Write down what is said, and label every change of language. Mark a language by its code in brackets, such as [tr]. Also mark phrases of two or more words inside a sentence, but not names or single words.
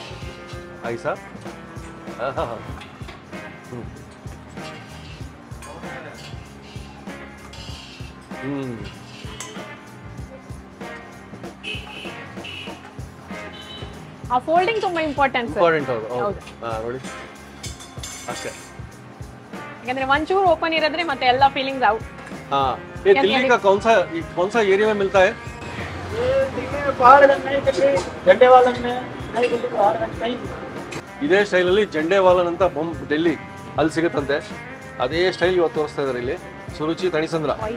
[kn] ಆ ಫೋಲ್ಡಿಂಗ್ ತುಂಬಾ ಇಂಪಾರ್ಟೆಂಟ್. ಹೌದು. ನೋಡಿ, ಅಷ್ಟೇ. ಯಾಕಂದ್ರೆ ಒಂಚೂರು ಓಪನ್ ಇರೋದ್ರೆ ಮತ್ತೆ ಎಲ್ಲ [en] feelings out. [hi] ये दिल्ली का कौन सा एरिया में मिलता है? [kn] ಇದೇ ಸ್ಟೈಲಲ್ಲಿ ಜಂಡೇವಾಲನ್ ಅಂತ ಡೆಲ್ಲಿ ಅಲ್ಲಿ ಸಿಗುತ್ತಂತೆ. ಅದೇ ಸ್ಟೈಲ್ ಇವತ್ತು ತೋರಿಸ್ತಾ ಇದ್ದಾರೆ ಇಲ್ಲಿ ಸುರುಚಿ ತಣಿಸಂದ್ರ.